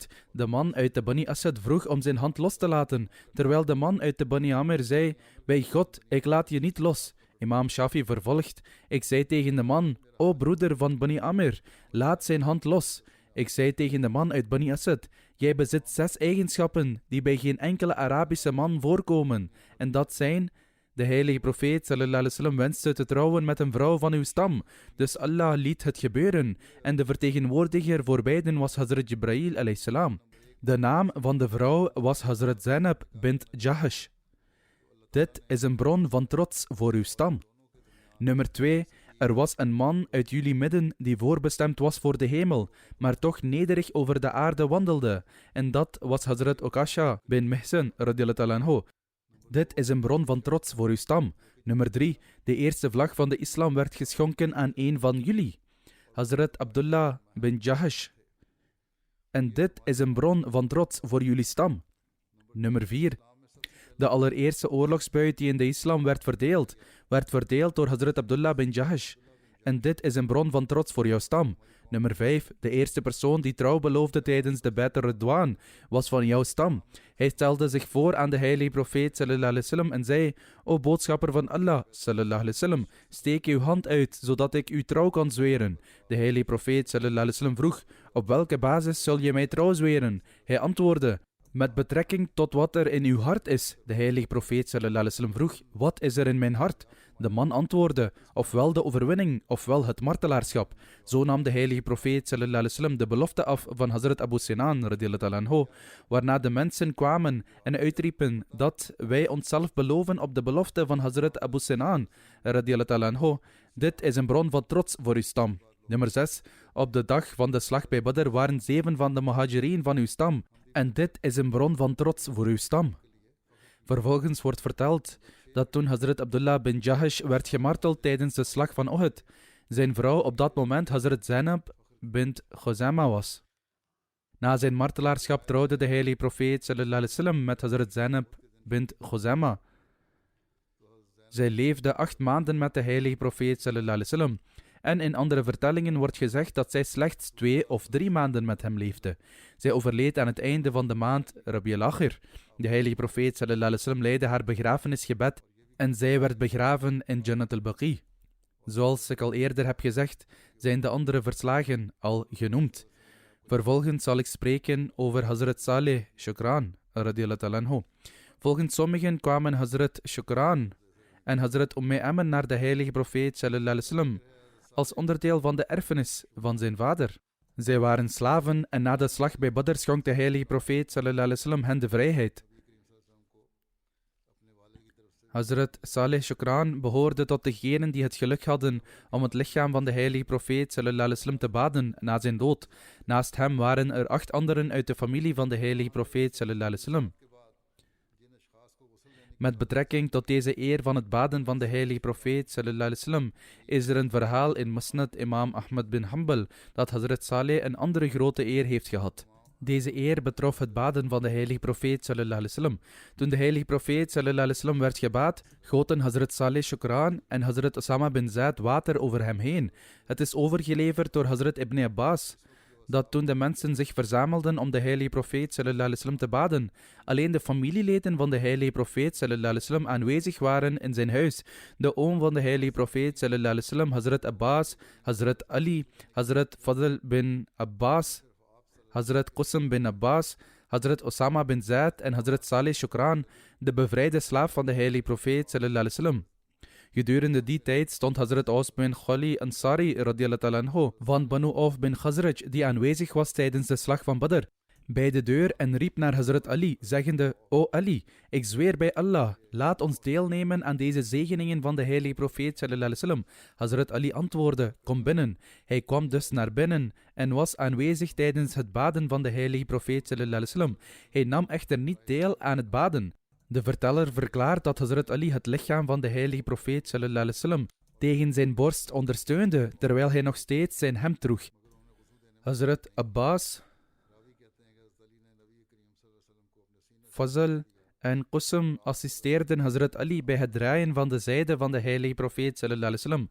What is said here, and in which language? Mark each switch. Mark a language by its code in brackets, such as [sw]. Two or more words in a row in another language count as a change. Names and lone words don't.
[nl] De man uit de Bani Asad vroeg om zijn hand los te laten, terwijl de man uit de Bani Amir zei, bij God, ik laat je niet los. Imam Shafi vervolgt, ik zei tegen de man, o broeder van Bani Amir, laat zijn hand los. Ik zei tegen de man uit Bani Asad, jij bezit 6 eigenschappen die bij geen enkele Arabische man voorkomen. En dat zijn, de heilige profeet [ar] صلى الله عليه وسلم [nl] wenste te trouwen met een vrouw van uw stam. Dus Allah liet het gebeuren. En de vertegenwoordiger voor beiden was Hazrat Jibreel [ar] عليه السلام. [nl] De naam van de vrouw was Hazrat Zainab bint Jahash. Dit is een bron van trots voor uw stam. Nummer 2. Er was een man uit jullie midden die voorbestemd was voor de hemel, maar toch nederig over de aarde wandelde. En dat was Hazrat Ukasha bin Mihsan [ar] رضي الله عنه. [nl] Dit is een bron van trots voor uw stam. Nummer 3. De eerste vlag van de islam werd geschonken aan een van jullie, Hazrat Abdullah bin Jahash. En dit is een bron van trots voor jullie stam. Nummer 4. De allereerste oorlogsbuit die in de islam werd verdeeld door Hazrat Abdullah bin Jahash. En dit is een bron van trots voor jouw stam. Nummer 5. De eerste persoon die trouw beloofde tijdens de Bai'at Ridwan was van jouw stam. Hij stelde zich voor aan de heilige profeet [ar] صلى الله عليه وسلم [nl] en zei: O boodschapper van Allah [ar] صلى الله عليه وسلم, [nl] steek uw hand uit, zodat ik u trouw kan zweren. De heilige profeet [ar] صلى الله عليه وسلم [nl] vroeg: Op welke basis zul je mij trouw zweren? Hij antwoordde: Met betrekking tot wat er in uw hart is. De heilige profeet [ar] صلى الله عليه وسلم [nl] vroeg: Wat is er in mijn hart? De man antwoordde: Ofwel de overwinning, ofwel het martelaarschap. Zo nam de heilige profeet [ar] صلى الله عليه وسلم [nl] de belofte af van Hazrat Abu Sinan [ar] رضي الله عنه, [nl] waarna de mensen kwamen en uitriepen dat wij onszelf beloven op de belofte van Hazrat Abu Sinan [ar] رضي الله عنه. [nl] Dit is een bron van trots voor uw stam. Nummer 6. Op de dag van de slag bij Badr waren 7 van de muhajirin van uw stam. En dit is een bron van trots voor uw stam. Vervolgens wordt verteld dat toen Hazrat Abdullah bin Jahash werd gemarteld tijdens de slag van Uhud, zijn vrouw op dat moment Hazrat Zainab bint Khuzama was. Na zijn martelaarschap trouwde de heilige profeet [ar] صلى الله عليه وسلم [nl] met Hazrat Zainab bint Khuzama. Zij leefde 8 maanden met de heilige profeet [ar] صلى الله عليه وسلم. [nl] En in andere vertellingen wordt gezegd dat zij slechts 2 of 3 maanden met hem leefde. Zij overleed aan het einde van de maand Rabi al-Akhir. De heilige profeet [ar] صلى الله عليه وسلم [nl] leidde haar begrafenisgebed en zij werd begraven in Jannat al-Baqi. Zoals ik al eerder heb gezegd, zijn de andere verslagen al genoemd. Vervolgens zal ik spreken over Hazrat Saleh Shukran [ar] رضي الله عنه. [nl] Volgens sommigen kwamen Hazrat Shukran en Hazrat Ayman naar de heilige profeet [ar] صلى الله عليه وسلم [nl] als onderdeel van de erfenis van zijn vader. Zij waren slaven en na de slag bij Badr schonk de heilige profeet [ar] صلى الله عليه وسلم [nl] hen de vrijheid. Hazrat Saleh Shukran behoorde tot degenen die het geluk hadden om het lichaam van de heilige profeet [ar] صلى الله عليه وسلم [nl] te baden na zijn dood. Naast hem waren er 8 anderen uit de familie van de heilige profeet [ar] صلى الله عليه وسلم. [nl] Met betrekking tot deze eer van het baden van de heilige profeet [ar] صلى الله عليه وسلم [nl] is er een verhaal in Musnad imam Ahmad bin Hanbal dat Hazrat Saleh een andere grote eer heeft gehad. Deze eer betrof het baden van de heilige profeet [ar] صلى الله عليه وسلم. [nl] Toen de heilige profeet [ar] صلى الله عليه وسلم [nl] werd gebaad, goten Hazrat Saleh Shukran en Hazrat Osama bin Zaid water over hem heen. Het is overgeleverd door Hazrat Ibn Abbas dat toen de mensen zich verzamelden om de heilige profeet [ar] صلى الله عليه وسلم [nl] te baden, alleen de familieleden van de heilige profeet [ar] صلى الله عليه وسلم [nl] aanwezig waren in zijn huis. De oom van de heilige profeet [ar] صلى الله عليه وسلم, [nl] Hazrat Abbas, Hazrat Ali, Hazrat Fadl bin Abbas, Hazrat Qusam bin Abbas, Hazrat Osama bin Zaid en Hazrat Saleh Shukran, de bevrijde slaaf van de heilige profeet [ar] صلى الله عليه وسلم. [nl] Gedurende die tijd stond Hazrat Aus bin Khali Ansari [ar] رضي الله عنه [nl] van Banu Auf bin Khazraj, die aanwezig was tijdens de slag van Badr, bij de deur en riep naar Hazrat Ali, zeggende: O Ali, ik zweer bij Allah, laat ons deelnemen aan deze zegeningen van de heilige profeet [ar] صلى الله عليه وسلم. [nl] Hazrat Ali antwoordde: Kom binnen. Hij kwam dus naar binnen en was aanwezig tijdens het baden van de heilige profeet [ar] صلى الله عليه وسلم. [nl] Hij nam echter niet deel aan het baden. De verteller verklaart dat Hazrat Ali het lichaam van de heilige profeet [ar] صلى الله عليه وسلم [nl] tegen zijn borst ondersteunde, terwijl hij nog steeds zijn hemd droeg. Hazrat Abbas, Fazl en Qusam assisteerden Hazrat Ali bij het draaien van de zijde van de heilige profeet [ar] صلى الله عليه وسلم.